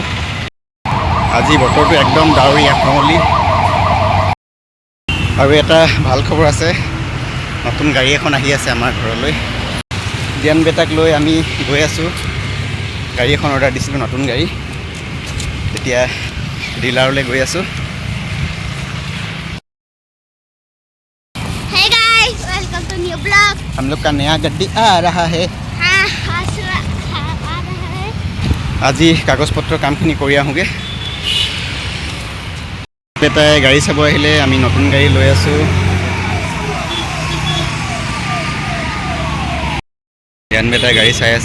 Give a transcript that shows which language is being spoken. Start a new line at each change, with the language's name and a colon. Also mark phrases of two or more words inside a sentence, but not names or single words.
Assamese: আজি বতৰটো একদম ডাৱৰীয়া কুঁৱলী। আৰু এটা ভাল খবৰ আছে, নতুন গাড়ী এখন আহি আছে আমাৰ ঘৰলৈ। দিয়ান বেটাক লৈ আমি গৈ আছোঁ। গাড়ী এখন অৰ্ডাৰ দিছিলোঁ, নতুন গাড়ী। এতিয়া ডিলাৰলৈ গৈ আছোঁ।
Hindi: हम लोग का नया गड्डी आ रहा है।
Assamese: আজি কাগজ পত্ৰ কামখিনি কৰি আহোঁগৈ। বেটাই গাড়ী চাব আহিলে, আমি নতুন গাড়ী লৈ আছোঁ। ধ্যান বেটাই গাড়ী চাই আছে।